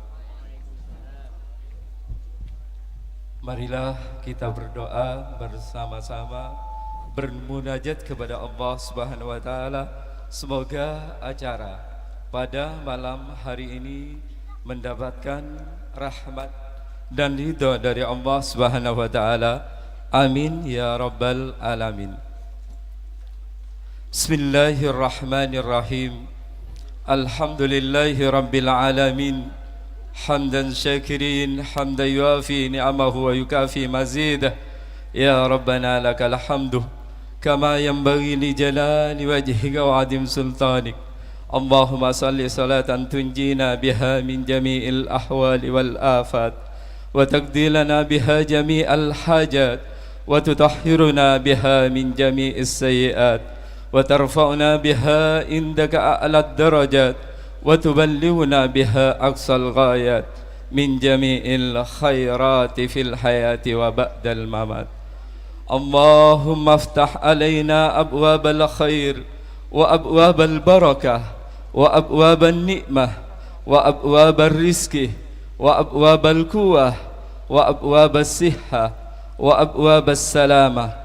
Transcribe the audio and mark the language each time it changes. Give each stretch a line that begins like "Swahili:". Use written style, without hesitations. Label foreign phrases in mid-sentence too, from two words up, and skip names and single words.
Indonesian: Marilah kita berdoa bersama-sama, bermunajat kepada Allah
Arabic: سبحانه وتعالى.
Indonesian: Semoga acara pada malam hari ini mendapatkan rahmat dan ridha dari Allah
Arabic: سبحانه وتعالى. آمين يا رب العالمين. Bismillahirrahmanirrahim. الحمد لله رب العالمين. حمدا شاكرين حمدا يوافي نعمه ويكافئ مزيده. يا ربنا لك الحمد كما ينبغي لجلال وجهك وعظيم سلطانك. اللهم صل صلاة تنجينا بها من جميع الأهوال والآفات وتقضي لنا بها جميع الحاجات وتطهرنا بها من جميع السيئات, وترفعنا بها عندك أعلى الدرجات وتبلغنا بها أقصى الغايات من جميع الخيرات في الحياة وبعد الممات. اللهم افتح علينا أبواب الخير وأبواب البركة وأبواب النعمة وأبواب الرزق وأبواب القوة وأبواب الصحة وأبواب السلامة.